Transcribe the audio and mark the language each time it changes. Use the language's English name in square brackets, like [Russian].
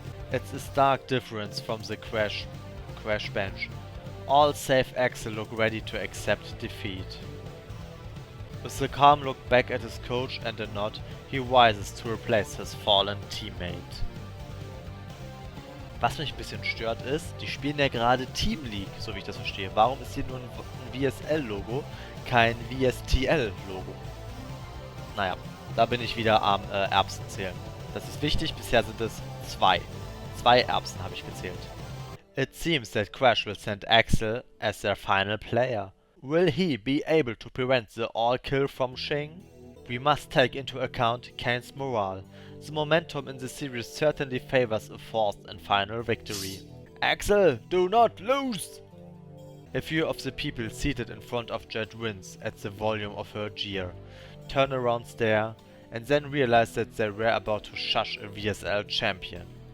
[English] It's a stark difference from the Crash bench. All save Axel look ready to accept defeat. With a calm look back at his coach and a nod, he rises to replace his fallen teammate. [German] Was mich ein bisschen stört ist, die spielen ja gerade Team League, so wie ich das verstehe. Warum ist hier nur ein VSL-Logo, kein VSTL-Logo? Naja, da bin ich wieder am Erbsen zählen. Das ist wichtig, bisher sind es 2. 2 Erbsen habe ich gezählt. [English] It seems that Crash will send Axel as their final player. Will he be able to prevent the all-kill from Shing? We must take into account Kane's morale. The momentum in the series certainly favors a forced and final victory. Axel, do not lose! A few of the people seated in front of Jet wince at the volume of her jeer, turn around, stare, and then realize that they were about to shush a VSL champion.